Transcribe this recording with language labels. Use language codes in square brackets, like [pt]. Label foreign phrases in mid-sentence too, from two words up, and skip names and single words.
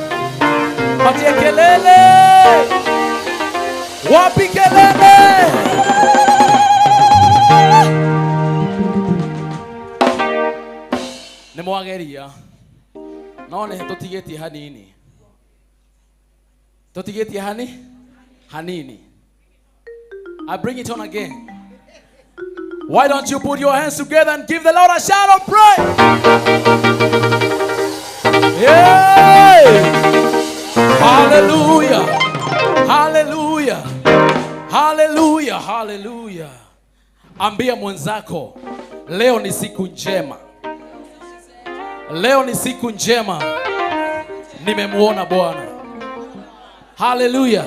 [sw] Patie kelele. Wapi kelele? [ki] Nemwageria. Naone tutigeti hanini. Tutigeti hanini. [en] I bring it on again. Why don't you put your hands together and give the Lord a shout of praise? Yay! Hallelujah! Hallelujah! Hallelujah. [sw] Ambia mwenzako, leo ni siku njema. Leo ni siku njema. Nimemuona Bwana. Hallelujah.